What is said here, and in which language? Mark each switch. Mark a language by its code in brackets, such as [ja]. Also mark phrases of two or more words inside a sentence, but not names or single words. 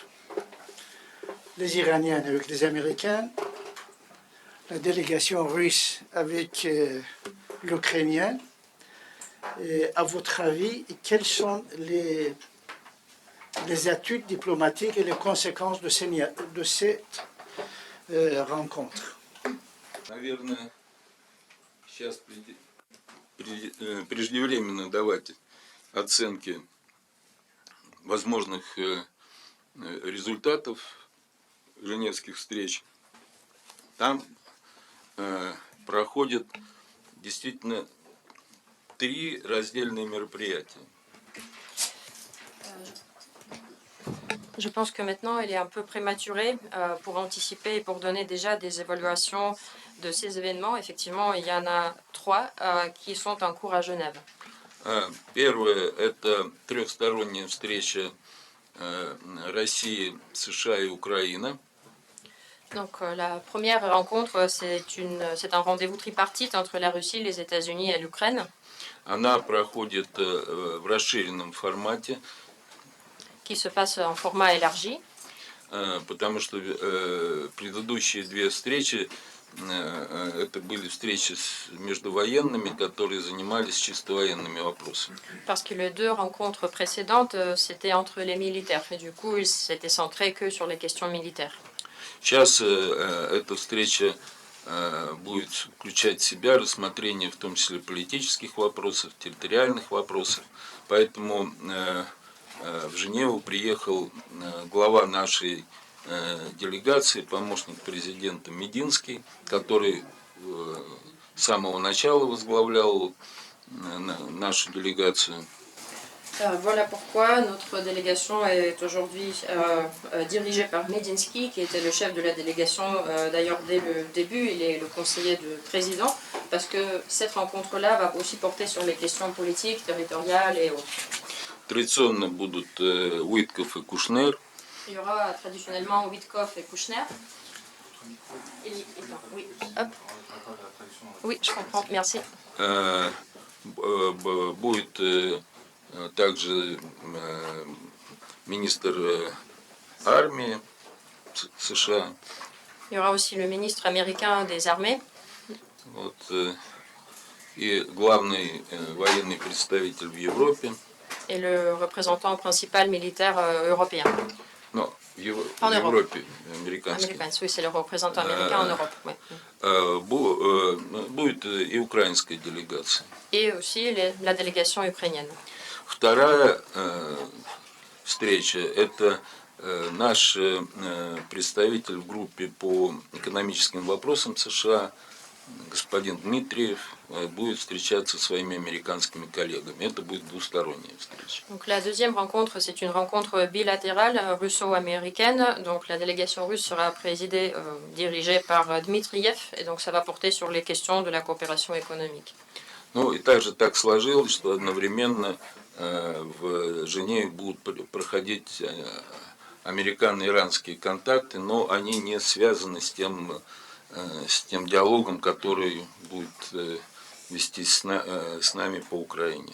[fr] Les Iraniennes avec les Américains, la délégation russe avec l'Ukrainien. À votre avis, quelles sont les études diplomatiques et les conséquences de cette rencontre? [ru] Наверное, сейчас преждевременно давать оценки возможных результатов женевских встреч. Там проходят действительно 3 раздельные мероприятия. [fr] Je pense que maintenant, il est un peu prématuré pour anticiper et pour donner déjà des évaluations de ces événements. Effectivement, il y en a 3 qui sont en cours à Genève. [ru] Первое – это трехсторонняя встреча России, США и Украины. [fr] Donc, la première rencontre, c'est un rendez-vous tripartite entre la Russie, les États-Unis et l'Ukraine. [ru] Она проходит в расширенном формате. [fr] Qui se passe en format élargi. [ru] Потому что предыдущие 2 встречи это были встречи между военными, которые занимались чисто военными вопросами. [fr] Parce que les 2 rencontres précédentes, c'était entre les militaires. Et du coup, ils s'étaient centrés que sur les questions militaires. [ru] Сейчас эта встреча будет включать в себя рассмотрение в том числе политических вопросов, территориальных вопросов. Поэтому в Женеву приехал глава нашей делегации, помощник президента Мединский, который с самого начала возглавлял нашу делегацию. [fr] Voilà pourquoi notre délégation est aujourd'hui dirigée par Medinsky, qui était le chef de la délégation. D'ailleurs, dès le début, il est le conseiller du président, parce que cette rencontre-là va aussi porter sur les questions politiques, territoriales et autres. [ru] Традиционно будут Уитков и Кушнер. [fr] Il y aura traditionnellement Witkoff et Kouchner. Oui, hop. Oui, je comprends, merci. [ru] Будет также министр армии США. [fr] Il y aura aussi le ministre américain des armées. [ru] Вот, и главный военный представитель в Европе. [fr] Et le représentant principal militaire européen. Non, en Europe. Oui, c'est le représentant américain en Europe. Oui. [ru] Будет и украинская делегация. [fr] Et aussi la délégation ukrainienne. [ru] Вторая встреча – это наш представитель в группе по экономическим вопросам США, господин Дмитриев, будет встречаться со своими американскими коллегами. Это будет двусторонняя встреча. [fr] Donc la deuxième rencontre, c'est une rencontre bilatérale russo-américaine. Donc la délégation russe sera dirigée par Dmitriev, et donc ça va porter sur les questions de la coopération économique. [ru] Ну и также так сложилось, что одновременно в Женеве будут проходить американо-иранские контакты, но они не связаны с тем диалогом, который будет вести с нами по Украине.